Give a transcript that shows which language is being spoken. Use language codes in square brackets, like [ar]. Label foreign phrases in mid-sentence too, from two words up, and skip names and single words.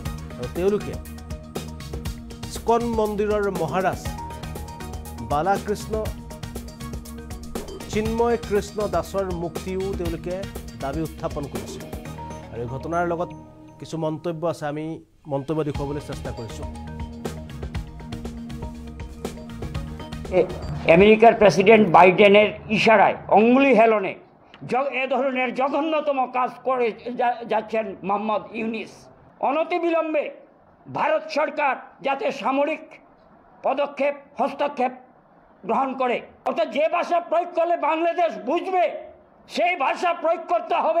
[as] আৰু তেওঁলোকে স্কন মন্দিৰৰ মহাৰাজ বালাকৃষ্ণ চিন্ময় কৃষ্ণ দাসৰ মুক্তিও তেওঁলোকে দাবী উত্থাপন কৰিছে। আৰু এই ঘটনাৰ লগত কিছু মন্তব্য আছে, আমি মন্তব্য দেখুৱাবলৈ চেষ্টা কৰিছোঁ। [bn] আমেরিকার প্রেসিডেন্ট বাইডেনের ইশারায় অঙ্গুলি হেলনে এ ধরনের জঘন্যতম কাজ করে যাচ্ছেন মোহাম্মদ ইউনিস। অনতিবিলম্বে ভারত সরকার যাতে সামরিক হস্তক্ষেপ গ্রহণ করে, অর্থাৎ যে ভাষা প্রয়োগ করলে বাংলাদেশ বুঝবে সেই ভাষা প্রয়োগ করতে হবে।